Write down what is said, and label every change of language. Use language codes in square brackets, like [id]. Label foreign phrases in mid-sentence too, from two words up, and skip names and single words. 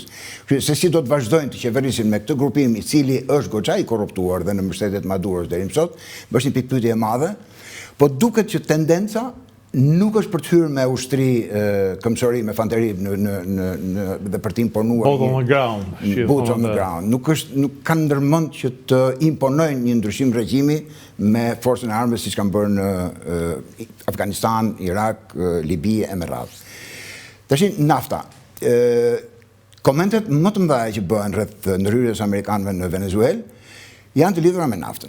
[sq] Se si do të vazhdojnë të qeverisin me këtë grupim i cili është goxha i korruptuar dhe në mbështetjet Maduros deri më sot, është një pikë pyetje e madhe, po duket që tendenca nuk është për të hyrë me ushtri këmbësori, me fanteri dhe për të imponuar [en] boots on the ground. Boots on the ground. [sq] Nuk kanë ndërmend që të imponojnë një ndryshim regjimi me forcën e armëve siç kanë bërë në Afganistan, Irak, Libi e me radhë. Tash nafta. Komentet më të mëdha që bëhen rreth ndërhyrjes amerikanëve në Venezuelë janë të lidhura me naftën.